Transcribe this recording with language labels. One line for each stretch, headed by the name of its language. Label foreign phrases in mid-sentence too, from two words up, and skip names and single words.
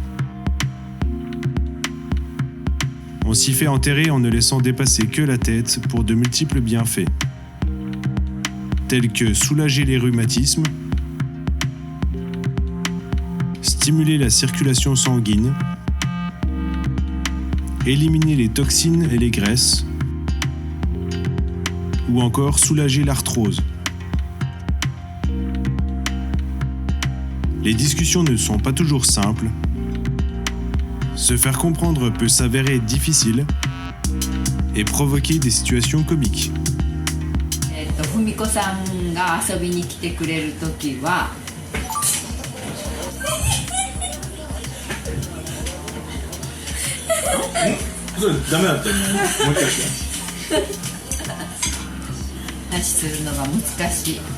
French: On s'y fait enterrer en ne laissant dépasser que la tête pour de multiples bienfaits, tels que soulager les rhumatismes, stimuler la circulation sanguine, éliminer les toxines et les graisses, ou encore soulager l'arthrose. Les discussions ne sont pas toujours simples. Se faire comprendre peut s'avérer difficile et provoquer des situations comiques.
Japanese: ふみこさんが遊びに来てくれるときはそれダメだったよ。もう一回して。話するのが難しい。